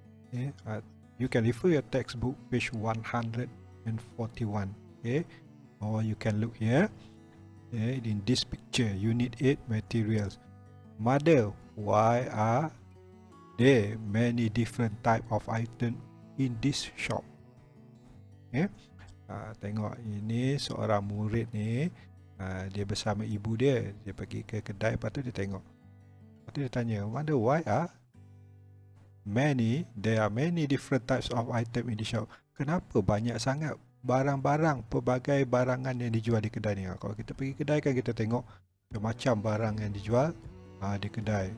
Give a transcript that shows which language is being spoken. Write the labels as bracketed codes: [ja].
[en] Okay, you can refer your textbook page 141. Okay, or you can look here. Okay, in this picture, Unit 8 materials. Mother, why are there many different type of item in this shop? Okay. [ms] Tengok ini seorang murid ni, dia bersama ibu dia. Dia pergi ke kedai, lepas tu dia tengok. Lepas tu dia tanya, [en] wonder why there are many different types of item in the shop. [ms] Kenapa banyak sangat barang-barang, pelbagai barangan yang dijual di kedai ni? Kalau kita pergi kedai kan kita tengok macam barang yang dijual di kedai.